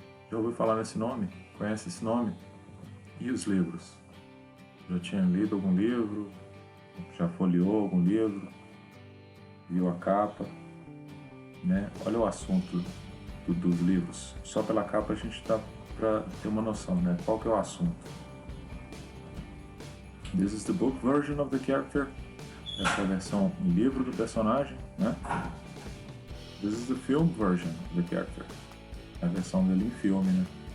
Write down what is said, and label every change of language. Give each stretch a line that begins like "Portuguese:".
Portuguese: Já ouviu falar nesse nome? Conhece esse nome? E os livros? Já tinha lido algum livro? Já folheou algum livro? Viu a capa? Né? Olha o assunto dos livros. Só pela capa a gente dá para ter uma noção, né? Qual que é o assunto?
English: This is the book version of the character.
Portuguese: Essa é a versão em livro do personagem, né?
English: This is the film version of the character.
Portuguese: A versão dele em filme, né?